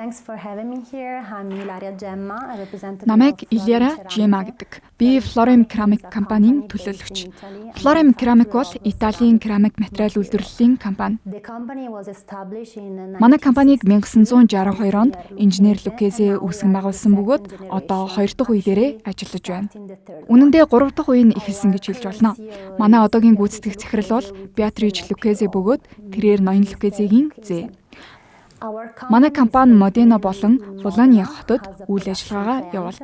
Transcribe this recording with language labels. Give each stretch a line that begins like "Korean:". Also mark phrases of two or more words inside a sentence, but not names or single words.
English: Thanks for having me here. I'm Ilaria Gemma, a representative
Mongolian: Намайг
English: of Iliara Florim Gemma Ceramic.
Mongolian: гэдэг. Би Florim Ceramic компанийн төлөөлөгч. Florim Ceramic бол Италийн керамик материал үйлдвэрлэлийн компани.
English: The company was established in
Mongolian: Манай компаниг 1962 онд инженер Lucchese үүсгэн байгуулсан бөгөөд одоо 2 дахь үе дээрээ ажиллаж байна. Үнэн дээр 3 дахь үе нь эхэлсэн гэж хэлж болно. Манай одоогийн гүйцэтгэх захирал бол Beatrice Lucchese бөгөөд тэрээр ноён Lucchese-гийн зээ. Манай компани Модена болон Болони хотод үйл ажиллагаагаа явуулдаг.